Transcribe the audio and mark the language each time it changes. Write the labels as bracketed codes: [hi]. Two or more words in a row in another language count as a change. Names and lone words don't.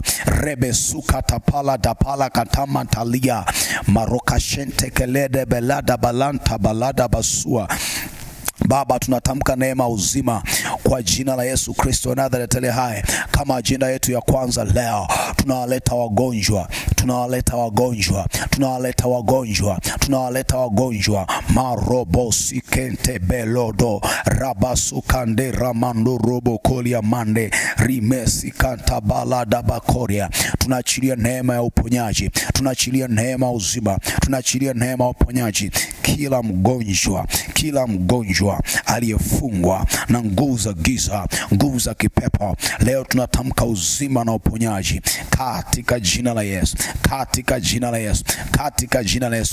[sw] Rebe suka tapala dapala katama talia maroka shente kelede belada balanta balada basua. Baba, tunatamka neema uzima kwa jina la Yesu Kristo Nazareti hai. Kama agenda yetu ya kwanza leo, tunawaleta wagonjwa marobo sikente belodo rabasu kande ramando robo kolia mande rimesi kanta balada bakoria. Tunaachilia neema ya uponyaji, tunaachilia neema uzima, tunaachilia neema ya uponyaji. Kila mgonjwa aliyefungwa na nguvu za giza, nguvu za kipepo, leo tunatamka uzima na uponyaji katika jina la Yesu, katika jina la Yesu, katika jina la Yesu.